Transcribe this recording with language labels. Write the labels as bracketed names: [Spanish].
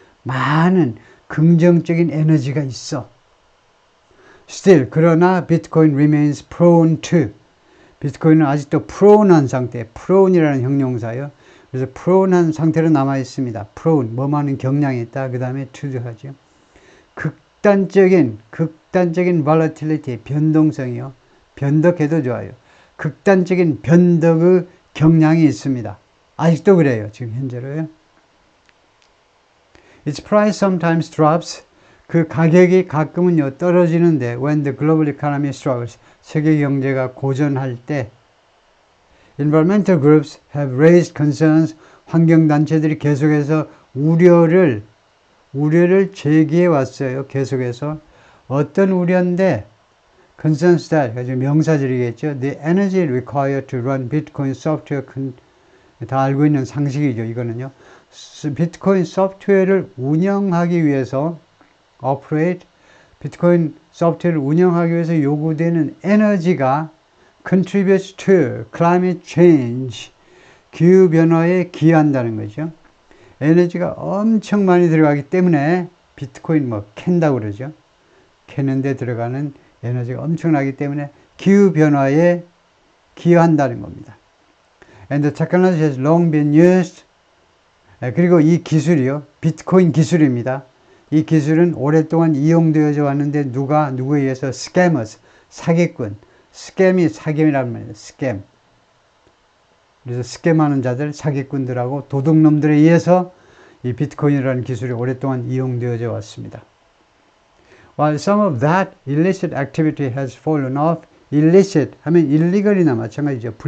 [Korean] 많은 긍정적인 에너지가 있어. [English] Still, [Korean] 그러나 [English] 비트코인 remains prone to. [Korean] 비트코인은 아직도 prone한 상태, prone이라는 형용사예요. 그래서 prone한 상태로 남아 있습니다. prone, 뭐만한 경향이 있다. 그 다음에 to도 하죠. 극단적인 volatility, 변동성이요. 변덕해도 좋아요. 극단적인 변덕의 경향이 있습니다. 아직도 그래요. 지금 현재로요. [English] Its price sometimes drops. [Korean] 그 가격이 가끔은요 떨어지는데 [English] when the global economy struggles. [Korean] 세계 경제가 고전할 때 [English] environmental groups have raised concerns. [Korean] 환경단체들이 계속해서 우려를 제기해 왔어요. 계속해서. 어떤 우려인데 concerns that, 명사절이겠죠. [English] The energy required to run Bitcoin software, [Korean] 다 알고 있는 상식이죠. 이거는요. 비트코인 소프트웨어를 운영하기 위해서 비트코인 소프트웨어를 운영하기 위해서 요구되는 에너지가 [English] contributes to climate change, [Korean] 기후변화에 기여한다는 거죠. 에너지가 엄청 많이 들어가기 때문에 비트코인 캔다고 그러죠. 캐는데 들어가는 에너지가 엄청나기 때문에 기후변화에 기여한다는 겁니다. [English] And the technology has long been used. [Korean] 그리고 이 기술이요. 비트코인 기술입니다. 이 기술은 오랫동안 이용되어져 왔는데 누구에 의해서 scammers, 사기꾼. 스캠이 사기이란 말이에요. 스캠. 그래서 스캠하는 자들, 사기꾼들하고 도둑놈들에 의해서 이 비트코인이라는 기술이 오랫동안 이용되어져 왔습니다. [English] While some of that illicit activity has fallen off, illicit 하면 illegal이나 마찬가지죠.